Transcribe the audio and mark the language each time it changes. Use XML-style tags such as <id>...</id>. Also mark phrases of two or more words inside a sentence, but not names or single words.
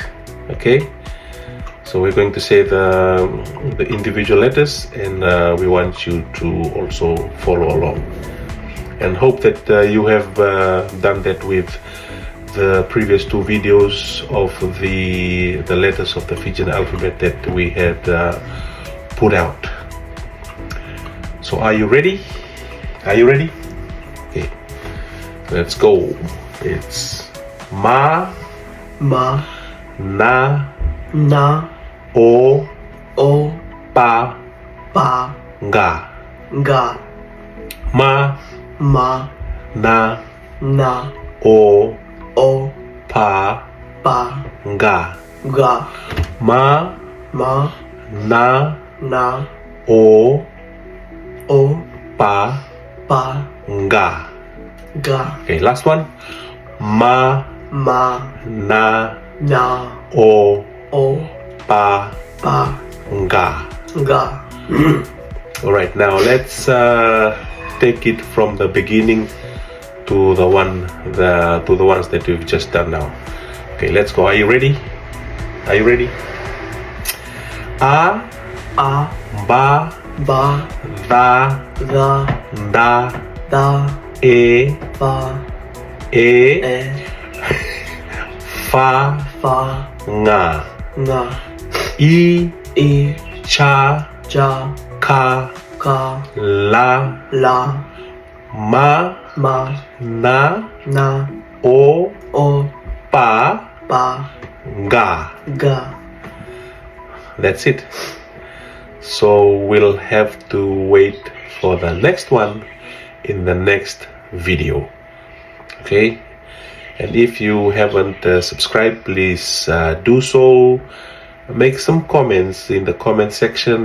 <en>Okay, so we're going to say the individual letters, and we want you to also follow along, and hope that you have done that with the previous 2 videos of the letters of the Fijian alphabet that we had put out. So are you ready? Are you ready? Okay, let's go. It's ma,</en> <fj>ma, na, na, o, o, pa, pa, nga. ga, Ma, ma, na, na, o, o, pa, pa, nga. ga, Ma, ma, na, na, o, o, pa, pa, nga. ga,</fj> <en>Okay, last one.</en> <fj>Ma, ma, na, na, o, o, pa, pa, nga. ga.</fj> <en>All right, now let's take it from the beginning to the ones that we've just done now. Okay, let's go. Are you ready? Are you ready?</en> <fj>A, A, ba, ba, da, da, da, da, e, ba, e, e, fa, fa, nga. nga, I, i, cha, ja, ka, ka, la, la, ma, ma, na, na, o, o, pa, pa, nga. ga.</fj> <en>That's it. So we'll have to wait for the next one in the next video. Okay, and if you haven't subscribed, please do so. Make some comments in the comment section.</en>